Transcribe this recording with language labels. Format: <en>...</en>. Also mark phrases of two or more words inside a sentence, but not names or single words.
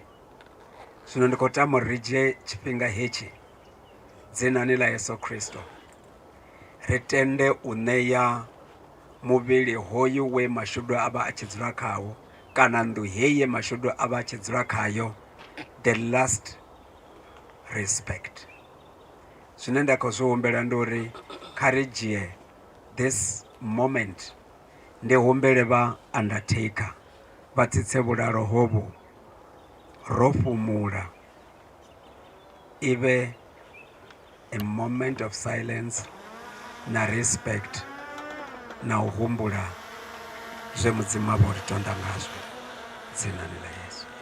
<ve>Zwino ndi khou tama uri ri dzhie tshifhinga hetshi dzinani ḽa Yesu Kristo ri tende u ṋea muvhili hoyu we Mashudu a vha a tshi dzula khawo, kana nnḓu heyi ye Mashudu a vha a tshi dzula khayo,</ve> <en>the last respect.</en> <ve>Zwine nda khou zwi humbela ndi uri kha ri dzhie</ve> <en>this moment,</en> <ve>ndi humbele vha undertaker vha tsitse vhulalo hovhu ro fhumula, i vhe</ve> <en>a moment of silence</en> <ve>na respect na u humbula zwe mudzimu avha uri tonda ngazwo dzinani ḽa Yesu.</ve>